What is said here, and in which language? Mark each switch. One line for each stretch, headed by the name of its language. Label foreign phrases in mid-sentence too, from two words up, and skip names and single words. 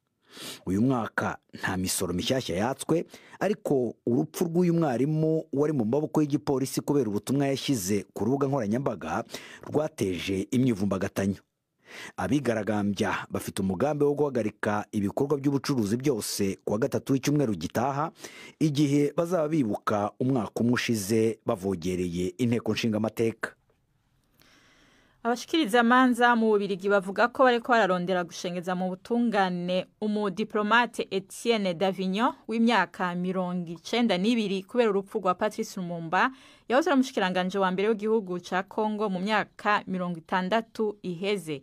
Kinyarwanda: Uyu mwaka nta misoro mishyashya yatswe, ariko urupfu rw'uyu mwarimu wari mu maboko y'igipolisi kubera ubutumwa yashyize ku rubuga nkoranyambaga rwateje imyivumbagatanyo. Abigaragambya bafite umugambi wo guhagarika ibikorwa by'ubucuruzi byose kuwa gatatu w'icyumweru gitaha, igihe bazaba bibuka umwaka umwe ushize bavogereye inteko nshingamateka.
Rundi: Abashikiriza amanza mu Bubiligi bavuga ko bariko bararondera gushengeza mu butungane umudiplomate Etienne Davignon w'imyaka 92 kubera urupfu rwa Patrice Lumumba yahoze ari umushikiranganje wa mbere w'igihugu ca Congo mu myaka 60 iheze.